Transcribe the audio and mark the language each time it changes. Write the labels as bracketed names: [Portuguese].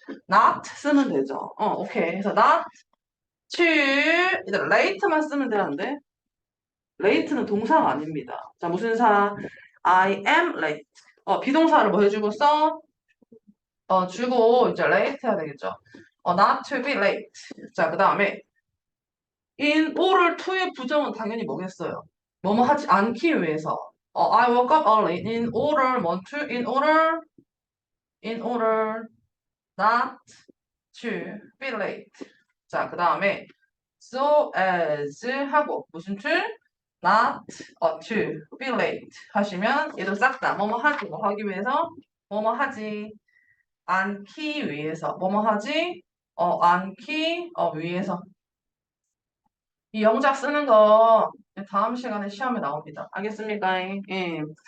[Korean] not 쓰면 되죠. 오케이. 그래서 [English] not to, [Korean] 얘들아, late만 쓰면 되는데, late는 동사가 아닙니다. 자, 무슨 사? [English] I am late. [Korean] 비동사를 뭐 해주고 써? 주고 이제 late 해야 되겠죠. [English] not to be late. [Korean] 자, 그 다음에 in order to의 부정은 당연히 뭐겠어요? 뭐뭐 하지 않기 위해서. [English] I woke up early in order 뭐 to in order not to be late. [Korean] 자, 그 다음에 so as 하고 무슨 to? [English] not to be late [Korean] 하시면 얘도 싹 다 뭐뭐 하지 뭐 하기 위해서 뭐뭐 하지 않기 위해서 뭐뭐 하지 않기 위해서 이 영작 쓰는 거 다음 시간에 시험에 나옵니다. 알겠습니까? 예.